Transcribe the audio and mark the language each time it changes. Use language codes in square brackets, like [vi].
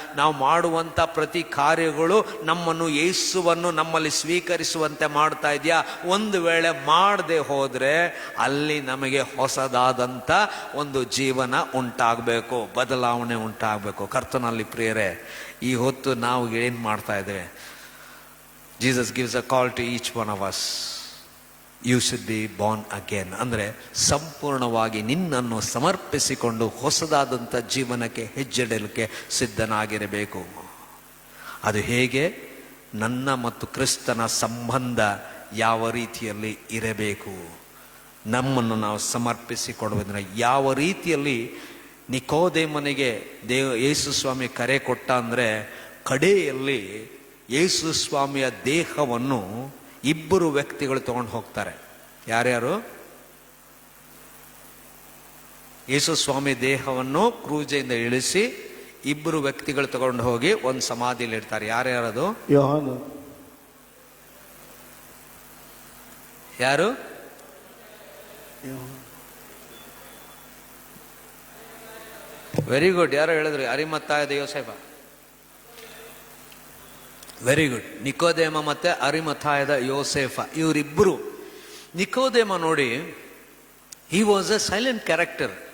[kn] ನಾವು ಮಾಡುವಂಥ ಪ್ರತಿ ಕಾರ್ಯಗಳು ನಮ್ಮನ್ನು, ಯೇಸುವನ್ನು ನಮ್ಮಲ್ಲಿ ಸ್ವೀಕರಿಸುವಂತೆ ಮಾಡ್ತಾ ಇದೆಯಾ? ಒಂದು ವೇಳೆ ಮಾಡದೆ ಹೋದರೆ ಅಲ್ಲಿ ನಮಗೆ ಹೊಸದಾದಂಥ ಒಂದು ಜೀವನ ಉಂಟಾಗಬೇಕು, ಬದಲಾವಣೆ ಉಂಟಾಗಬೇಕು. ಕರ್ತನಲ್ಲಿ ಪ್ರಿಯರೇ, ಈ ಹೊತ್ತು ನಾವು ಏನು ಮಾಡ್ತಾ ಇದ್ದೇವೆ? [en] Jesus gives a call to each one of us. You should be born again. [kn] ಅಂದರೆ ಸಂಪೂರ್ಣವಾಗಿ ನಿನ್ನನ್ನು ಸಮರ್ಪಿಸಿಕೊಂಡು ಹೊಸದಾದಂಥ ಜೀವನಕ್ಕೆ ಹೆಜ್ಜೆಡಲಿಕ್ಕೆ ಸಿದ್ಧನಾಗಿರಬೇಕು. ಅದು ಹೇಗೆ? ನನ್ನ ಮತ್ತು ಕ್ರಿಸ್ತನ ಸಂಬಂಧ ಯಾವ ರೀತಿಯಲ್ಲಿ ಇರಬೇಕು, ನಮ್ಮನ್ನು ನಾವು ಸಮರ್ಪಿಸಿಕೊಡುವುದನ್ನು ಯಾವ ರೀತಿಯಲ್ಲಿ. ನಿಕೋದೇಮನಿಗೆ ಯೇಸು ಸ್ವಾಮಿ ಕರೆ ಕೊಟ್ಟ ಅಂದರೆ, ಕಡೆಯಲ್ಲಿ ಯೇಸು ಸ್ವಾಮಿಯ ದೇಹವನ್ನು ಇಬ್ಬರು ವ್ಯಕ್ತಿಗಳು ತಗೊಂಡು ಹೋಗ್ತಾರೆ. ಯಾರ್ಯಾರು? ಯೇಸು ಸ್ವಾಮಿ ದೇಹವನ್ನು ಕ್ರೂಜೆಯಿಂದ ಇಳಿಸಿ ಇಬ್ಬರು ವ್ಯಕ್ತಿಗಳು ತಗೊಂಡು ಹೋಗಿ ಒಂದು ಸಮಾಧಿಯಲ್ಲಿ ಇಡ್ತಾರೆ. ಯಾರ್ಯಾರದು? ಯೋಹಾನ. ಯಾರು? [en] Very good. [kn] ಯಾರು ಹೇಳಿದ್ರು? ಅರಿಮತ್ತಾಯದ ಯೋಸೇಫ. [en] Very good. [kn] ನಿಕೋದೇಮ ಮತ್ತೆ ಅರಿಮಥಾಯದ ಯೋಸೇಫ, ಇವರಿಬ್ಬರು. ನಿಕೋದೇಮ ನೋಡಿ, [en] he was a silent character.